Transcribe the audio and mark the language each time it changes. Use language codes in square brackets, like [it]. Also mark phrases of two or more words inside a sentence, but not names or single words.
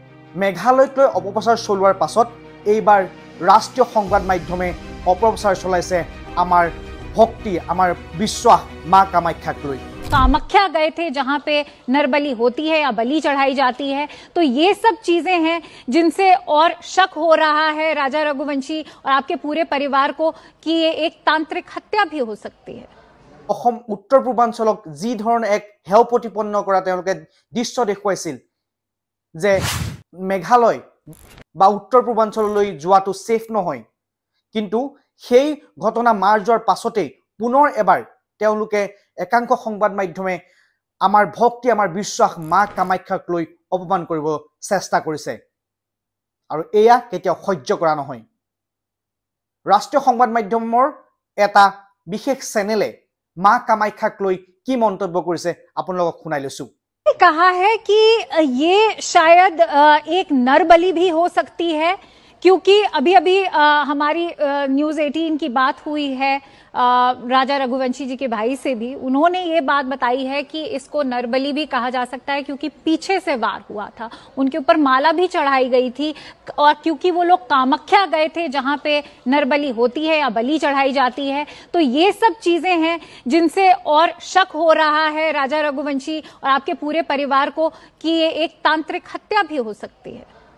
[as] মেঘালয়ক লৈ অপপ্ৰচাৰ চলোৱাৰ পাছত এইবাৰ ৰাষ্ট্ৰীয় সংবাদ মাধ্যমে অপপ্ৰচাৰ চলাইছে আমাৰ ভক্তি, আমাৰ বিশ্বাস মা কামাখ্যাক লৈ। [hi] कामाख्या गए थे जहां पे नरबली होती है या बलि चढ़ाई जाती है, तो ये सब चीजें हैं जिनसे और शक हो रहा है राजा रघुवंशी और आपके पूरे परिवार को कि ये एक तांत्रिक हत्या भी हो सकती है। [as] অসম উত্তৰ পূৰ্বাঞ্চলক যি ধৰণে এক হেয় প্ৰতিপন্ন কৰা তেওঁলোকে দৃশ্য দেখুৱাইছিল যে মেঘালয় বা উত্তৰ পূৰ্বাঞ্চললৈ যোৱাটো সেফ নহয়, কিন্তু সেই ঘটনা মাৰ যোৱাৰ পাছতেই পুনৰ এবাৰ তেওঁলোকে একাংশ সংবাদ মাধ্যমে আমাৰ ভক্তি, আমাৰ বিশ্বাস মা কামাখ্যাক লৈ অপমান কৰিব চেষ্টা কৰিছে আৰু এয়া কেতিয়াও সহ্য কৰা নহয়। ৰাষ্ট্ৰীয় সংবাদ মাধ্যমৰ এটা বিশেষ চেনেলে মা কামাখ্যাক লৈ কি মন্তব্য কৰিছে আপোনালোকক শুনাই লৈছো। [hi] कहा है कि ये शायद एक नरबली भी हो सकती है, क्योंकि अभी अभी हमारी न्यूज़ 18 की बात हुई है राजा रघुवंशी जी के भाई से भी। उन्होंने ये बात बताई है कि इसको नरबली भी कहा जा सकता है क्योंकि पीछे से वार हुआ था, उनके ऊपर माला भी चढ़ाई गई थी, और क्योंकि वो लोग कामाख्या गए थे जहां पे नरबली होती है या बलि चढ़ाई जाती है, तो ये सब चीजें हैं जिनसे और शक हो रहा है राजा रघुवंशी और आपके पूरे परिवार को कि ये एक तांत्रिक हत्या भी हो सकती है।